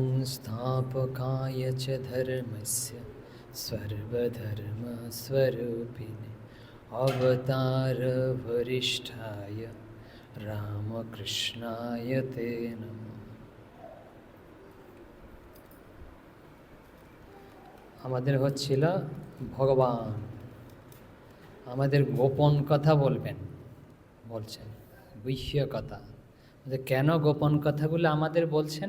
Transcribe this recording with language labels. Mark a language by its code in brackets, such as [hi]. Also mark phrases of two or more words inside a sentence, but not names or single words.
[sa] संस्थापकाय च धर्मस्य सर्वधर्मस्वरूपिणे अवतारवरिष्ठाय रामकृष्णाय ते नमः। [bn] আমাদের হচ্ছিল ভগবান আমাদের গোপন কথা বলছেন গুহ্য কথা। কেন গোপন কথাগুলো আমাদের বলছেন?